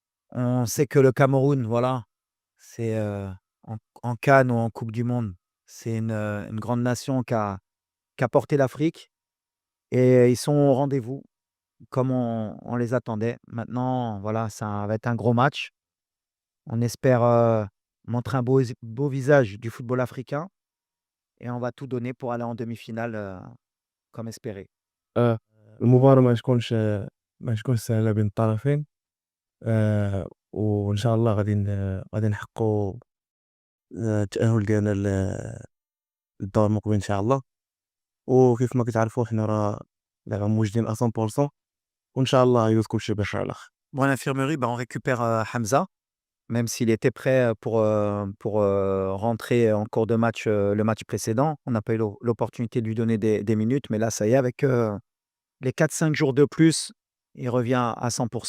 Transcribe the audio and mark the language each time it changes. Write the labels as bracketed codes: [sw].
[fr] On sait que le Cameroun, voilà, c'est, en CAN ou en coupe du monde, c'est une grande nation qui a porté l'Afrique et ils sont au rendez-vous comme on les attendait. Maintenant, voilà, ça va être un gros match. On espère, montrer un beau visage du football africain et on va tout donner pour aller en demi-finale, comme espéré. [ar] آه، المباراة ما تكونش سهلة بين الطرفين. وإن شاء الله غادي نحققوا التأهل ديالنا للدور المقبل إن شاء الله. وكيف ما كتعرفوا حنا راه دابا موجودين 100% وإن شاء الله يدوز كلشي بخير على خير. [fr] Bon, à l'infirmerie, on récupère, Hamza, même s'il était prêt, pour rentrer en cours de match, le match précédent. On n'a pas eu l'opportunité de lui donner des minutes, mais là, ça y est, avec, les 4-5 jours de plus, il revient à 100.